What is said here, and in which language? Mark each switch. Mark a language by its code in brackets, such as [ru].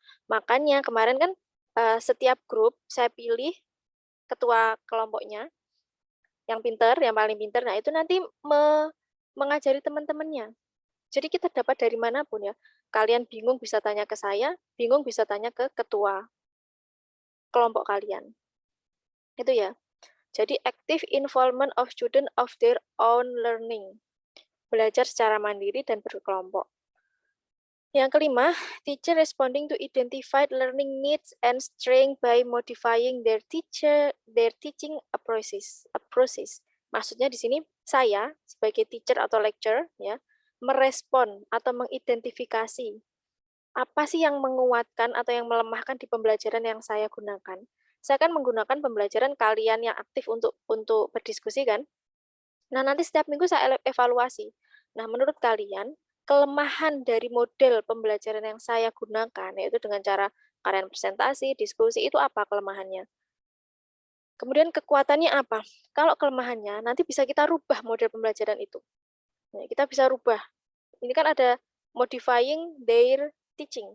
[id] Makanya kemarin kan setiap grup saya pilih ketua kelompoknya yang pinter, yang paling pinter. Nah itu nanti mengajari teman-temannya. Jadi kita dapat dari manapun ya. Kalian bingung bisa tanya ke saya, bingung bisa tanya ke ketua kelompok kalian. Itu ya. [en] Jadi active involvement of student of their own learning. [id] Belajar secara mandiri dan berkelompok. Yang kelima, teacher responding to identified learning needs and strength by modifying their teaching approaches. Maksudnya di sini saya sebagai teacher atau lecturer ya, merespon atau mengidentifikasi apa sih yang menguatkan atau yang melemahkan di pembelajaran yang saya gunakan. Saya akan menggunakan pembelajaran kalian yang aktif untuk berdiskusi kan. Nah, nanti setiap minggu saya evaluasi. Nah, menurut kalian, kelemahan dari model pembelajaran yang saya gunakan, yaitu dengan cara kalian presentasi, diskusi, itu apa kelemahannya? Kemudian kekuatannya apa? Kalau kelemahannya, nanti bisa kita rubah model pembelajaran itu. Nah, kita bisa rubah. Ini kan ada modifying their teaching.